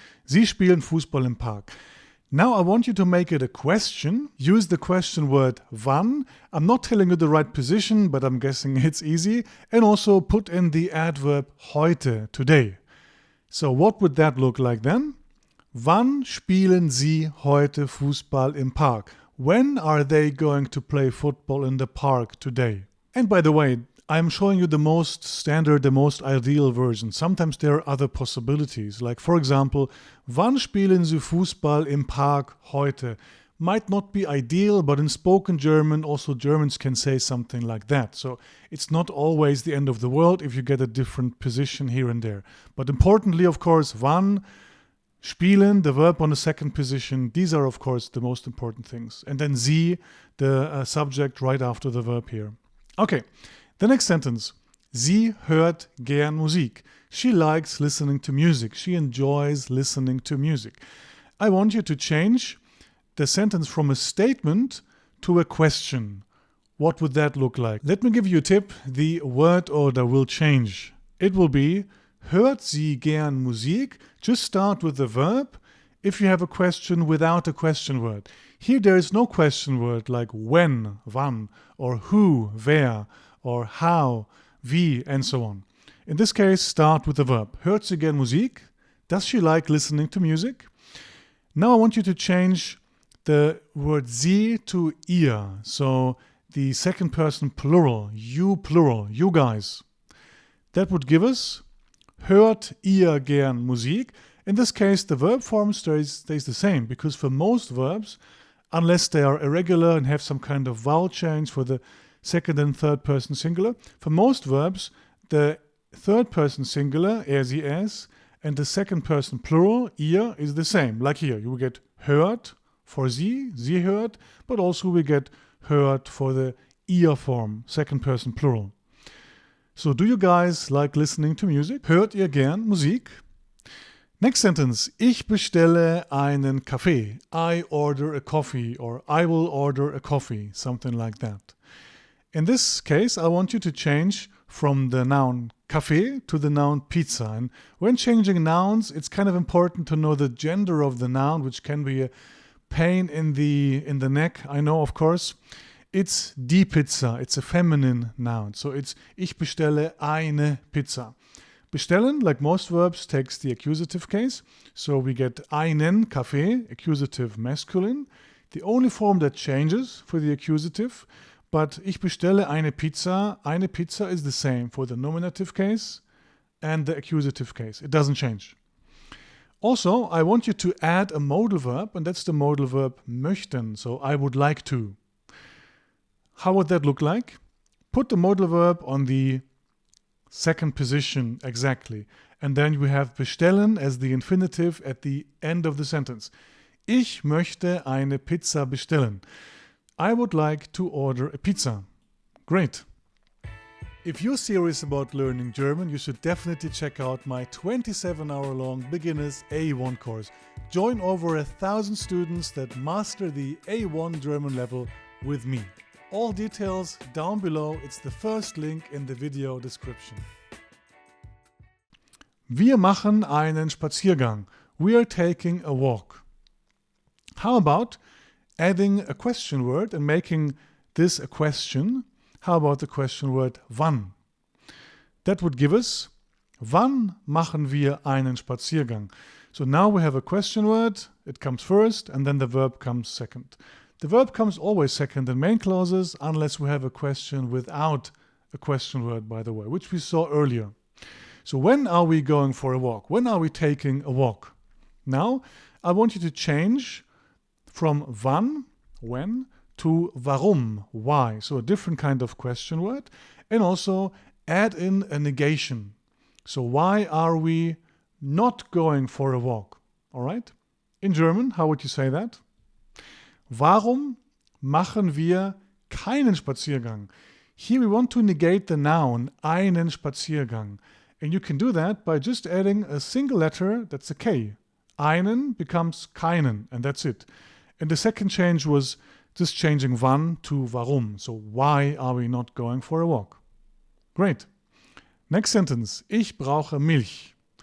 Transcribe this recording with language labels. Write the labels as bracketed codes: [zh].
[de] Sie spielen Fußball im Park. [en] Now I want you to make it a question. Use the question word wann. I'm not telling you the right position, but I'm guessing it's easy. And also put in the adverb heute, today. So what would that look like then? [de] Wann spielen Sie heute Fußball im Park? [en] When are they going to play football in the park today? And by the way, I'm showing you the most standard, the most ideal version. Sometimes there are other possibilities. Like for example, [de] wann spielen Sie Fußball im Park heute? [en] Might not be ideal, but in spoken German, also Germans can say something like that. So it's not always the end of the world if you get a different position here and there. But importantly, of course, wann, spielen, the verb on the second position, these are of course the most important things. And then Sie, the subject right after the verb here. Okay. The next sentence. [de] Sie hört gern Musik. [en] She likes listening to music. She enjoys listening to music. I want you to change the sentence from a statement to a question. What would that look like? Let me give you a tip. The word order will change. It will be [de] hört sie gern Musik? [en] Just start with the verb. If you have a question without a question word. Here there is no question word like when, wann, or who, wer, or how, wie, and so on. In this case, start with the verb. [de] Hört sie gern Musik? [en] Does she like listening to music? Now I want you to change the word sie to ihr. So the second person plural, you guys. That would give us [de] hört ihr gern Musik? [en] In this case, the verb form stays the same because for most verbs, unless they are irregular and have some kind of vowel change for the second and third person singular. For most verbs, the third person singular, sie, es, and the second person plural, ihr, is the same. Like here, you will get hört for sie hört, but also we get hört for the ihr form, second person plural. So do you guys like listening to music? [de] Hört ihr gern Musik? [en] Next sentence. [de] Ich bestelle einen Kaffee. [en] I order a coffee, or I will order a coffee, something like that. In this case, I want you to change from the noun Kaffee to the noun pizza. And when changing nouns, it's kind of important to know the gender of the noun, which can be a pain in the neck, I know, of course. It's die Pizza. It's a feminine noun. So it's [de] ich bestelle eine Pizza. [en] Bestellen, like most verbs, takes the accusative case. So we get einen Kaffee, accusative masculine. The only form that changes for the accusative, but [de] ich bestelle eine Pizza [en] is the same for the nominative case and the accusative case. It doesn't change. Also, I want you to add a modal verb, and that's the modal verb möchten. So I would like to. How would that look like? Put the modal verb on the second position exactly. And then we have bestellen as the infinitive at the end of the sentence. [de] Ich möchte eine Pizza bestellen. [en] I would like to order a pizza. Great. If you're serious about learning German, you should definitely check out my 27-hour-long Beginners A1 course. Join over 1,000 students that master the A1 German level with me. All details down below. It's the first link in the video description. [de] Wir machen einen Spaziergang. [en] We are taking a walk. How about adding a question word and making this a question? How about the question word wann? That would give us [de] wann machen wir einen Spaziergang? [en] So now we have a question word. It comes first and then the verb comes second. The verb comes always second in main clauses unless we have a question without a question word, by the way, which we saw earlier. So when are we going for a walk? When are we taking a walk? Now I want you to change from wann, when, to warum, why. So a different kind of question word. And also add in a negation. So why are we not going for a walk? All right? In German, how would you say that? [de] Warum machen wir keinen Spaziergang? [en] Here we want to negate the noun, einen Spaziergang. And you can do that by just adding a single letter, that's a K. Einen becomes keinen, and that's it. And the second change was just changing wann to warum. So why are we not going for a walk? Great. Next sentence. [de] Ich brauche Milch.